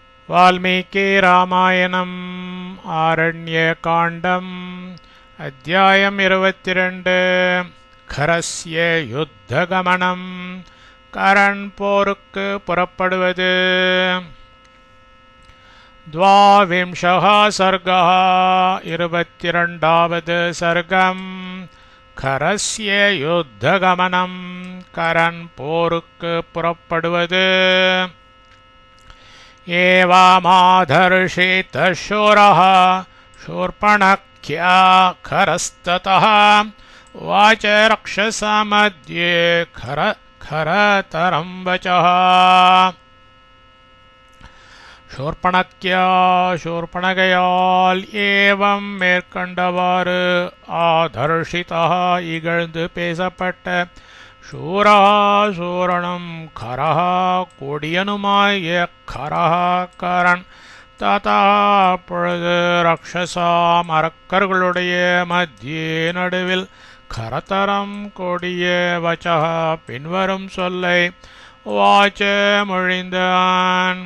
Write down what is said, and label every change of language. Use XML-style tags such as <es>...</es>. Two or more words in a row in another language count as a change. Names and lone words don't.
<ta>வால்மீகி ராமாயணம் ஆரண்யகாண்டம் அத்தியாயம் 22 கரஸ்ய யுத்தகமனம் கரண் போருக்கு புறப்படுவது.</ta> <sa>द्वाविंशः सर्गः</sa> <ta>22வது சர்க்கம். கரஸ்ய யுத்தகமனம் கரண் போருக்கு புறப்படுவது.</ta> <sa>एवमादर्शितः शूरः शूर्पणख्या खरस्ततः उवाच रक्षसामध्ये खरतरं वचः.</sa> <ta>शूर्पणகையால் ஏவம் மேற்கண்டவாறு ஆதர்ஷிதः இகழ்ந்து பேசப்பட்ட शूरः சூரனும் கரஹ கொடியனுமாய கரஹ கரண் ததா அப்பொழுது ரக்ஷசாம் அரக்கர்களுடைய மத்தியே நடுவில் கரதரம் கொடிய வச்சக பின்வரும் சொல்லை வாச்ச மொழிந்தான்.</ta>